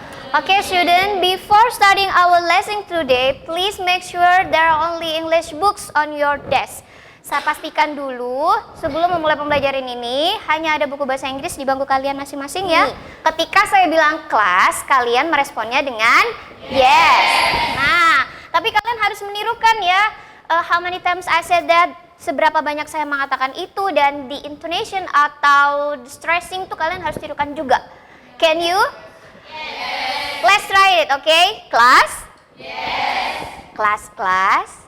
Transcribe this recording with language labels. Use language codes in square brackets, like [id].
[en] Okay, student, before starting our lesson today, please make sure there are only English books on your desk. [id] Saya pastikan dulu sebelum memulai pembelajaran ini hanya ada buku bahasa Inggris di bangku kalian masing-masing ya. Ketika saya bilang kelas, kalian meresponnya dengan [en] yes. [id] Nah, tapi kalian harus menirukan ya. [en] How many times I said that? [id] Seberapa banyak saya mengatakan itu, dan di intonation atau [en] the stressing [id] itu kalian harus tirukan juga. [en] Can you? Yes. Let's try it, okay? Class? Yes. Class?